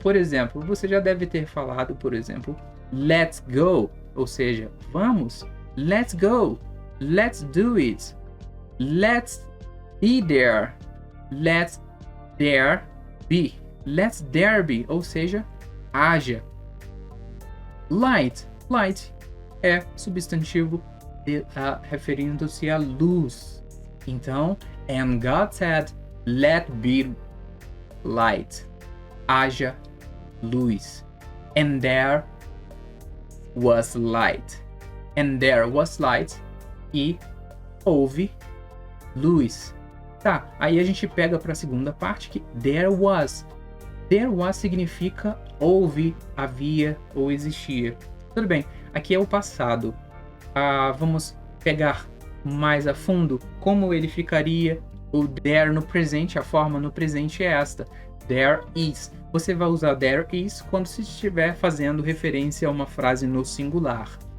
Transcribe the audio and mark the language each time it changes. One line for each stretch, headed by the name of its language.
Portuguese: Por exemplo, você já deve ter falado, por exemplo, let's go, ou seja, vamos,
English: let's go, let's do it, let's be there, let's there be. Let there be,
Portuguese: ou seja, haja. Light é substantivo referindo-se à luz. Então,
English: and God said, let be light.
Portuguese: Haja luz.
English: And there was light. And there was light.
Portuguese: E houve luz. Tá, aí a gente pega para a segunda parte que there was. There was significa houve, havia ou existia. Tudo bem, aqui é o passado. Vamos pegar mais a fundo como ele ficaria o there no presente. A forma no presente é esta.
English: There is.
Portuguese: Você vai usar there is quando se estiver fazendo referência a uma frase no singular.